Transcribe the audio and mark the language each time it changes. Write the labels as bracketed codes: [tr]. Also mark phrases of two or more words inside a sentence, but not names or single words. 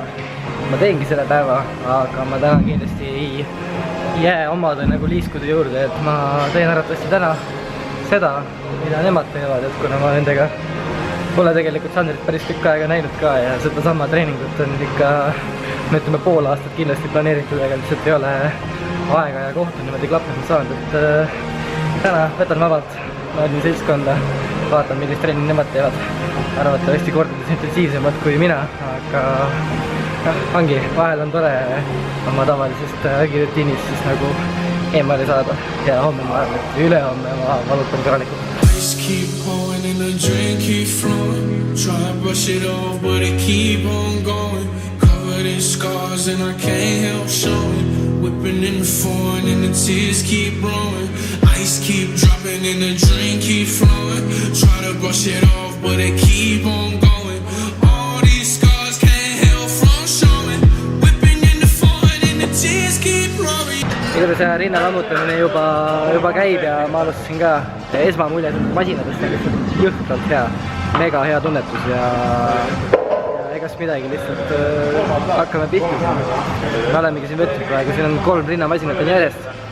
[et] Ma teengi selle päeva, aga ma täna kindlasti ei jää omade nagu liiskude juurde, et ma teen arvatavasti täna seda, mida nemad teevad, et kuna ma nendega pole tegelikult Sandrit päris tükk aega näinud ka ja seda sama treeningut on ikka, me ütleme, pool aastat kindlasti planeeritud, aga lihtsalt ei ole aega ja kohta niimoodi klappima saanud, et täna võtan vabalt, naudin seltskonda, vaatan, millist trenni nemad teevad. Arvatavasti kordades intensiivsemad kui mina, aga ongi, vahel on tore oma tavalisest ägirutiinist siis nagu eemale saada ja homme ma arvan, et ülehomme ma valutan korralikult. [en] Ice keep pouring and the drink keep flowing. Try to brush it off but it keep on going. Covered in scars and I can't help showing. Whipping in the foreign and the tears keep blowing. Ice keep dropping and the drink keep flowing. Try to brush it off but it keep on going. All these scars can't help from showing. Whipping in the foreign and the tears keep blowing. [et] Igatahes see rinna lammutamine juba käib ja ma alustasin ka esmamulje masinatest lihtsalt jõhkralt hea, mega hea tunnetus ja egast midagi, lihtsalt hakkame pihta. Me olemegi siin võtnud praegu, siin on 3 rinnamasinat on järjest.